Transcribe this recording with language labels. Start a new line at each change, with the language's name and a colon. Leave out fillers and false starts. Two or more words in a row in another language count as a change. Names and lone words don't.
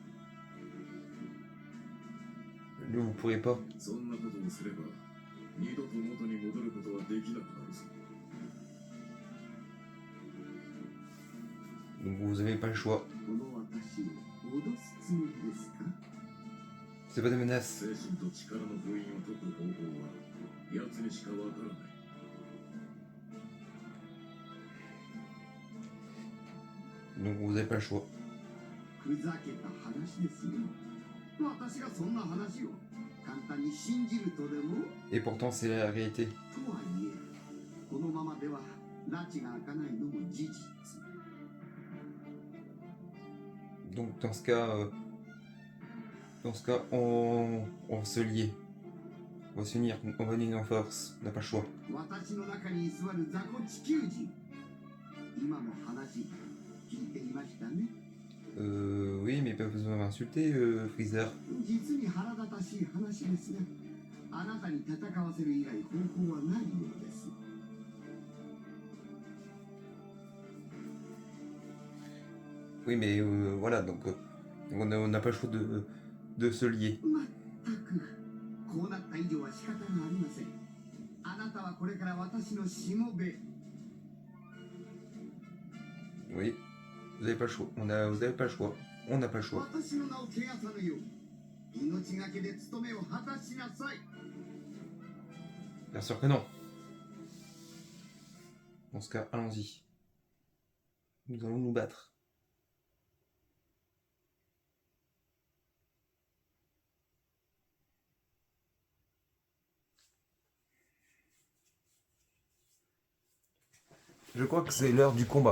French: Vous pourrez pas.
Japanese: そんなことをすれば、二度と元に戻ることはできなくなるぞ。
French: Donc vous avez pas le choix.
Japanese: この私を脅すつもりですか？
French: C'est pas des menaces.
Japanese: 精神と力の封印を解く方法は、奴にしかわからない。
French: Donc vous avez pas le choix.
Japanese: ふざけた話ですよ。私がそんな話を簡単に信じるとでも？
French: Et pourtant c'est la réalité.
Japanese: とはいえ、このままでは拉致が開かないのも事実。
French: Donc dans ce cas, on va se lier. On va s'unir en force. On n'a pas le choix.
Japanese: 私の中に居座る雑魚地球人。今の話聞いていましたね。
French: Oui, mais pas besoin d'insulter, Freezer.
Japanese: 実に腹立たしい話ですが、あなたに戦わせる以外方法はないようです。
French: Oui, mais voilà, donc on n'a pas le choix de se lier.
Japanese: まったく、こうなった以上は仕方がありません。あなたはこれから私のしもべ。
French: Oui, vous n'avez pas le choix. Vous n'avez pas le choix. On n'a pas le choix.
Japanese: 私の名を汚さぬよう、命がけで務めを果たしなさい。
French: Bien sûr que non. Dans ce cas, allons-y. Nous allons nous battre. Je crois que c'est l'heure du combat.